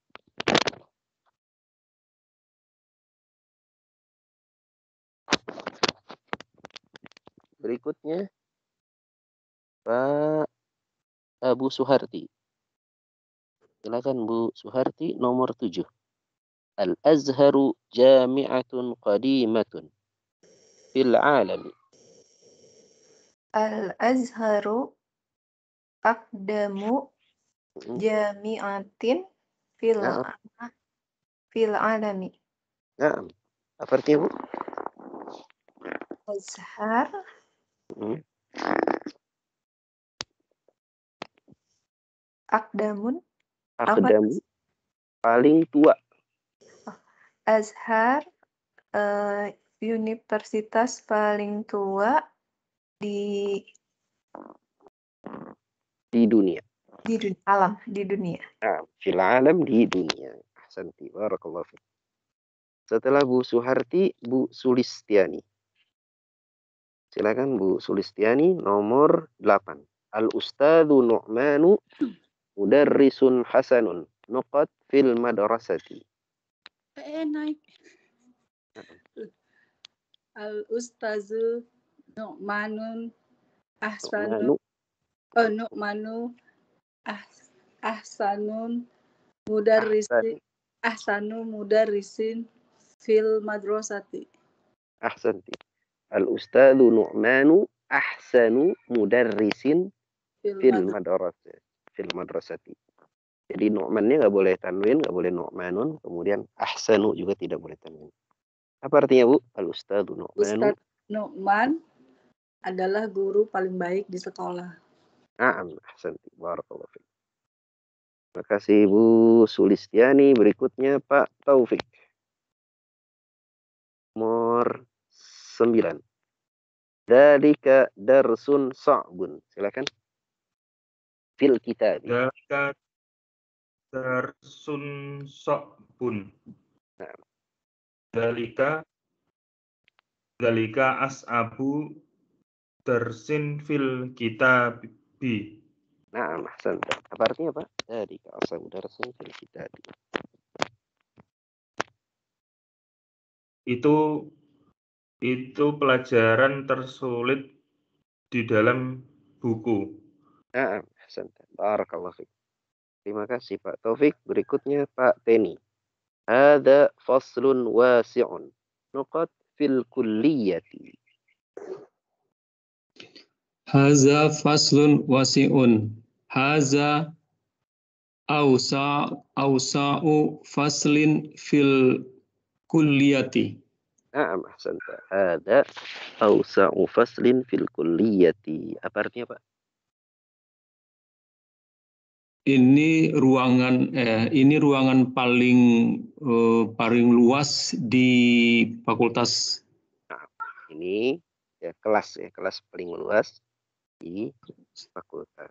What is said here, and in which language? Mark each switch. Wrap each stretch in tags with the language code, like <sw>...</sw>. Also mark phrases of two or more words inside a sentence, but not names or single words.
<id>Berikutnya Pak Abu Suharti. Silakan Bu Suharti, nomor 7.</id> <ar>الأزهر جامعة قديمة في العالم. الأزهر أقدم جامعة في العالم.</ar> <id>Nah, apa artinya Bu?</id> <ar>أزهر أقدم</ar> <id>paling tua. Azhar universitas paling tua di dunia. Di dunia. Nah,</id> <ar>في العالم,</ar> <id>di dunia. Ahsanti.</id> <ar>بارك الله فيك.</ar> <id>Setelah Bu Suharti, Bu Sulistiani. Silakan Bu Sulistiani, nomor 8.</id> <ar>الأستاذ نعمان مدرس حسن نقط في المدرسة.</ar> <id>naik.</id> <ar>الأستاذ نعمان أحسن نعمان أحسن مدرس في المدرسة. Ahsanti. الأستاذ نعمان أحسن مدرس في المدرسة.</ar> <id>Jadi Nu'mannya nggak boleh tanwin, nggak boleh Nu'manun, kemudian ahsanu juga tidak boleh tanwin. Apa artinya, Bu? Al-ustadzu Nu'manu. Ustadz Nu'man adalah guru paling baik di sekolah.</id> <ar>أحسنت. بارك الله فيك.</ar> <id>Terima kasih Bu Sulistiani. Berikutnya Pak Taufik. Nomor 9.</id> <ar>ذلك درس صعب. Silakan. في الكتاب. ذلك درس صعب.</ar> <id>Nah.</id> <ar>ذلك أصعب درس في الكتاب.</ar> <id>Nah, ahsan. Apa artinya, Pak?</id> <ar>ذلك أصعب درس في الكتاب.</ar> <id>Itu pelajaran tersulit di dalam buku. Nah, ahsan.</id> <ar>بارك الله فيك.</ar> <id>Terima kasih Pak Taufik. Berikutnya Pak Teni. Ada</id> <ar>فصل واسع. نقط في الكلية. هذا فصل واسع. هذا أوسع فصل في الكلية. نعم، أحسنت. هذا أوسع فصل في الكلية.</ar> <id>Apa artinya, Pak? Ini ruangan paling luas di fakultas. Nah, ini ya kelas paling luas di fakultas.</id>